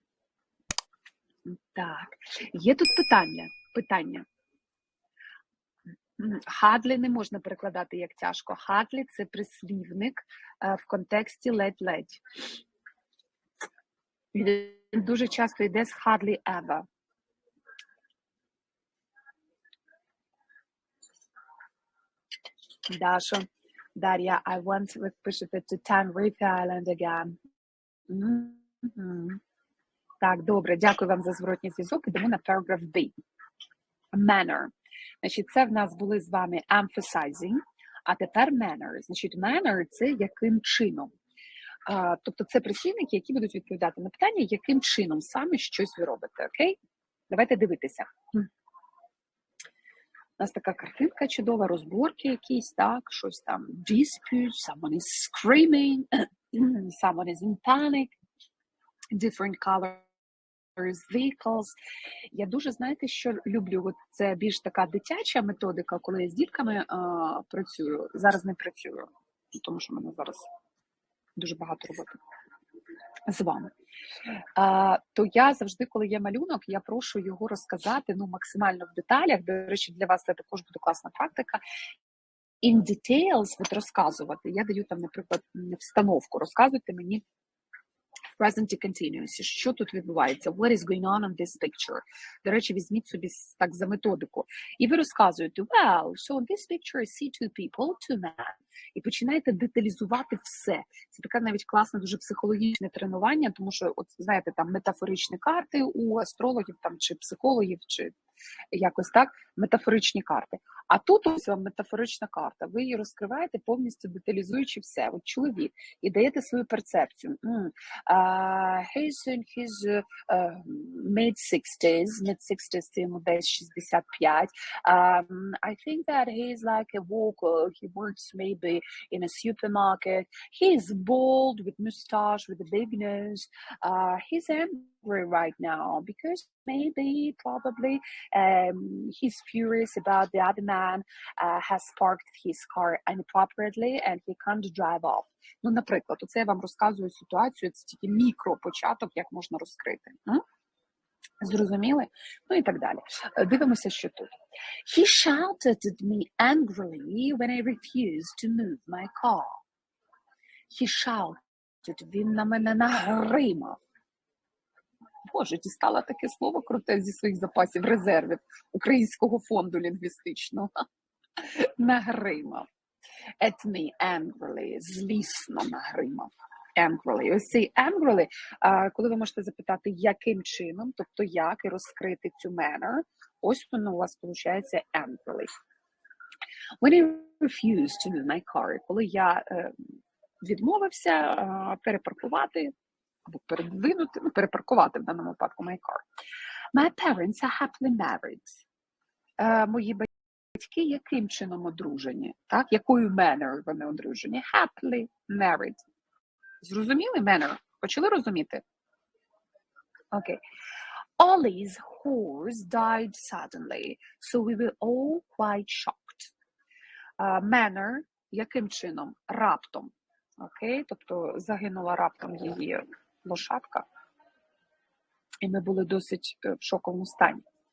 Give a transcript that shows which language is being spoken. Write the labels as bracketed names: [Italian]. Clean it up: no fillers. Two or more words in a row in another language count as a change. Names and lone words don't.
[Ukrainian] Так, є тут питання. Hardly не можна перекладати як тяжко. Hardly – це прислівник в контексті ледь-ледь. Він дуже часто йде з [English] hardly ever. Дар'я, I want, [Ukrainian] ви пишете, [English] to Tenerife Island again. [Ukrainian] Так, добре, дякую вам за зворотній зв'язок. Ідемо на [English] paragraph B. [Ukrainian] Manner. Значить, це в нас були з вами emphasizing, а тепер manner. Значить, manner – це яким чином. Тобто це прислівники, які будуть відповідати на питання, яким чином саме щось ви робите, окей? Давайте дивитися. У нас така картинка чудова, розборки якісь, так, щось там, [English] dispute, someone is screaming, someone is in panic, different colors, vehicles. [Ukrainian] Я дуже, знаєте, що люблю, от це більш така дитяча методика, коли я з дітками працюю, зараз не працюю, тому що в мене зараз дуже багато роботи з вами. То я завжди, коли є малюнок, я прошу його розказати максимально в деталях. До речі, для вас це також буде класна практика. [English] In details [Ukrainian] от розказувати. Я даю там, наприклад, встановку. Розказуйте мені в [English] present continuous, [Ukrainian] що тут відбувається, [English] what is going on this picture. [Ukrainian] До речі, візьміть собі так за методику. І ви розказуєте, [English] well, so in this picture I see two people, two men. [Ukrainian] І починаєте деталізувати все. Це таке навіть класне, дуже психологічне тренування, тому що, от знаєте, там метафоричні карти у астрологів там, чи психологів, чи якось так, метафоричні карти. А тут ось вам метафорична карта. Ви її розкриваєте повністю деталізуючи все. От чоловік. І даєте свою перцепцію. [English] He's in his mid-60s. Mid-60s – [Ukrainian] це йому десь 65. [English] I think that he's like a worker. He works maybe in a supermarket. He's bald with mustache, with a big nose. He's angry right now because maybe, probably, he's furious about the other man has parked his car inappropriately and he can't drive off. [Ukrainian] Ну, наприклад, оце я вам розказую ситуацію, це тільки мікропочаток, як можна розкрити. Зрозуміли? Ну і так далі. Дивимося, що тут. [English] He shouted at me angrily when I refused to move my car. He shouted, [Ukrainian] він на мене нагримав. Боже, дістала таке слово круте зі своїх запасів резервів Українського фонду лінгвістичного. Нагримав. [English] At me angrily, [Ukrainian] злісно нагримав. Angrily. Ось цей angrily, коли ви можете запитати, яким чином, тобто як, і розкрити цю manner, ось воно у вас виходить angrily. [English] When I refused to move my car, [Ukrainian] коли я відмовився перепаркувати, або передвинути, перепаркувати в даному випадку [English] my car. My parents are happily married. [Ukrainian] Мої батьки Батьки яким чином одружені? Так? Якою manner вони одружені? [English] Happily married. [Ukrainian] Зрозуміли manner? Почали розуміти? Окей. [English] Ollie's horse died suddenly, so we were all quite shocked. [Ukrainian] Manner яким чином? Раптом. Окей? Тобто загинула раптом її лошадка. І ми були досить в шоковому стані.